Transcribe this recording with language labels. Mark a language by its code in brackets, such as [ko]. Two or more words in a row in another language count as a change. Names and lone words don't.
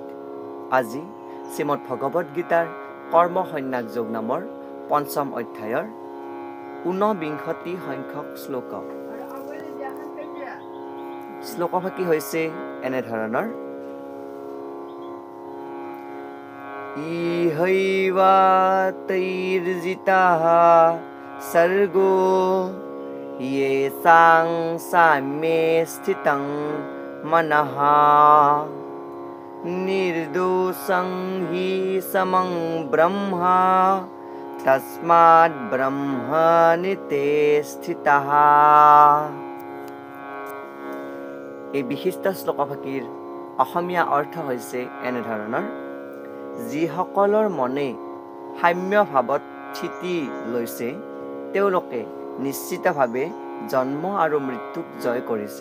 [as] আজি শ্রীমদ্ ভগবত গীতাৰ কৰ্ম সন্ন্যাস যোগ নামৰ পঞ্চম অধ্যায়ৰ 49 সংখ্যক শ্লোক। শ্লোকভাগী হৈছে এনেধৰণৰ: [sa] ইহৈবা তৈৰ্জিতাঃ সৰ্গো येषां साम्ये स्थितं मनः निर्दोषं हि समं ब्रह्म तस्मात् ब्रह्मणि ते স্থিতः। [as] এই বিশিষ্ট শ্লোকভাগীৰ অসমীয়া অৰ্থ হৈছে এনেধৰণৰ: যিসকলৰ মনে সাম্য ভাৱত স্থিতি লৈছে তেওঁলোকে নিশ্চিতভাৱে জন্ম আৰু মৃত্যুক জয় কৰিছে।